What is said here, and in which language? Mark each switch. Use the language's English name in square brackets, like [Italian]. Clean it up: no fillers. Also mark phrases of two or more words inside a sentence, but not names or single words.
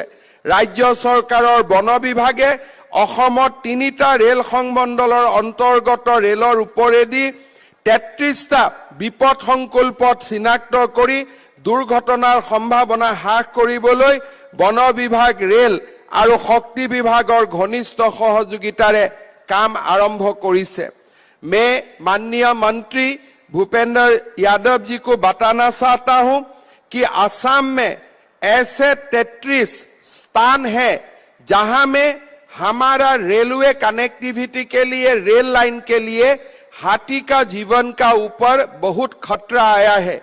[Assamese] ৰাজ্য চৰকাৰৰ বন বিভাগে অসমত 3টা ৰেল সংমণ্ডলৰ অন্তৰ্গত ৰেলৰ ওপৰেদি 33টা বিপদসংকুল পথ চিনাক্ত কৰি দুৰ্ঘটনাৰ সম্ভাৱনা হ্ৰাস কৰিবলৈ বন বিভাগ, ৰেল আৰু শক্তি বিভাগৰ ঘনিষ্ঠ সহযোগিতাৰে কাম আৰম্ভ কৰিছে। [Hindi] मैं माननीय मंत्री भूपेंद्र यादव जी को बताना चाहता हूं कि असम में ऐसे 33 स्थान हैं जहां में हमारा [English] railway connectivity [Hindi] के लिए, रेल लाइन के लिए हाथी का जीवन का ऊपर बहुत खतरा आया है।